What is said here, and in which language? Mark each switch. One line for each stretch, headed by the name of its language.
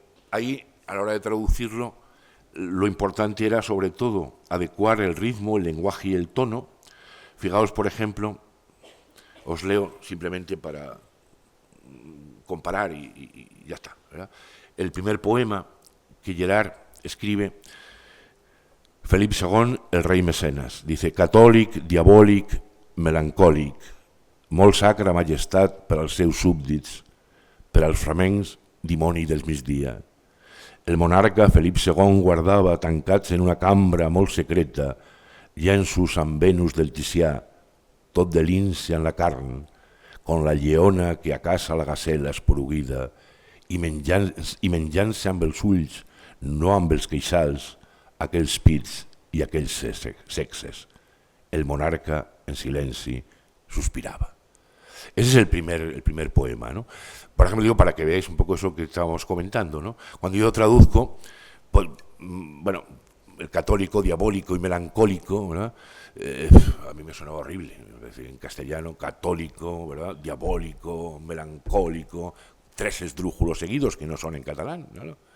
Spanish: Ahí, a la hora de traducirlo, lo importante era, sobre todo, adecuar el ritmo, el lenguaje y el tono. Fijaos, por ejemplo, os leo simplemente para comparar y ya está, ¿verdad? El primer poema que Gerard escribe,
Catalan: Felip II, el rei Mecenas, dice: catòlic, diabòlic, melancòlic, molt sacra majestat per als seus súbdits, per als flamencs, dimoni del migdia. El monarca Felip II guardava tancats en una cambra molt secreta llenços amb Venus del Ticià, tot de lince en la carn, con la lleona que a casa la gacela esporuguida, i menjant-se amb els ulls, no amb els queixals, aquells pits i aquells sexes. El monarca, en silenci, suspiraba.
Spanish: Ese es el primer poema, ¿no? Por ejemplo, digo, para que veáis un poco eso que estábamos comentando, ¿no? Cuando yo traduzco, pues, bueno, el católico, diabólico y melancólico, ¿verdad? A mí me sonaba horrible. Es decir, en castellano, católico, ¿verdad? Diabólico, melancólico, 3 esdrújulos seguidos que no son en catalán, ¿no?